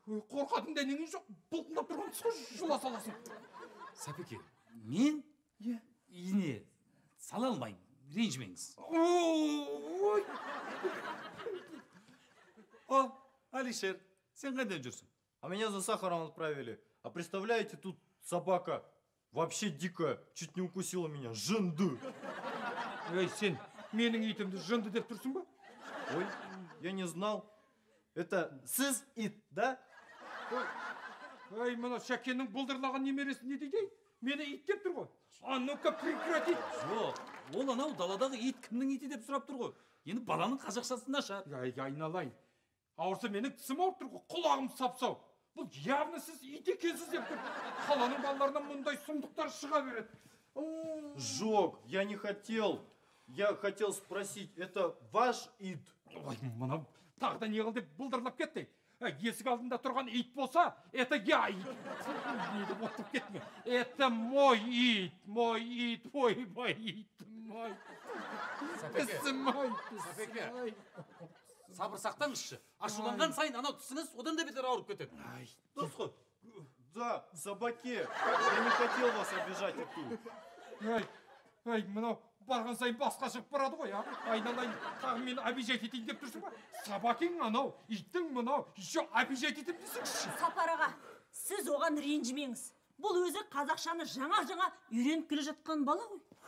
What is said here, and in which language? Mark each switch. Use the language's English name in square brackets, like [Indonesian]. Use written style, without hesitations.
[Kazakh] Қорқатын дәнеңіз жоқ, бұлқылдап тұрған тісқа жұла саласың. Сапеке, мен ине сала алмаймын, ренжімеңіз. Ой! О, Алишер, сен қайдан жүрсің? [Russian] А меня за сахаром отправили. А представляете, тут собака вообще дикая, чуть не укусила меня. [Kazakh] Жынды. Ей, сен менің итімді жынды деп тұрсың ба? [Russian] Ой, я не знал. Это [Kazakh] сіз ит, [Russian] да? [Kazakh] Ай, мына Шәкеннің бұлдырлаған немересі не дейді? Мені ит деп тұр ғой. [Russian] А ну-ка прекратить. [Kazakh] Жоқ, ол анау даладағы ит кімнің иті деп сұрап тұр ғой. Енді баланың қазақшасы нашар. Ай, айналайын. Ауырса менің тісім ауырып тұр ғой, құлағым сапсау. Бұл явно сіз ит екенсіз деп тұр. Қаланың балаларынан мұндай сұмдықтар шыға береді. [Russian] Жок, я не хотел. Я хотел спросить, это ваш ит? [Kazakh] Ой, мынау тағы да не қыл деп бұлдырлап кетті. Есік алдында тұрған ит болса, [Russian] это я [Kazakh] ит. Не деп отырып кетті. [Russian] Это мой ит, мой ит, мой ит, мой. [Kazakh] Тісім мой, тісім мой. Сабыр сақтаңызшы. Ашуланған сайын анау тісіңіз одан да бетер ауырып кетеді. Дұрыс қой. [Russian] Да, собаке. Я не хотел вас обижать, Иту. [Kazakh] Ай, мынау барған сайын басқа шығып барады ғой, айналайын, тағы мені обижать етейін деп тұрсың ба? Собакең анау, иттің мынау, еще обижать етем десеңші. Сапар аға, сіз оған ренжімеңіз. Бұл өзі қазақшаны жаңа үйреніп келе жатқан бала ғой.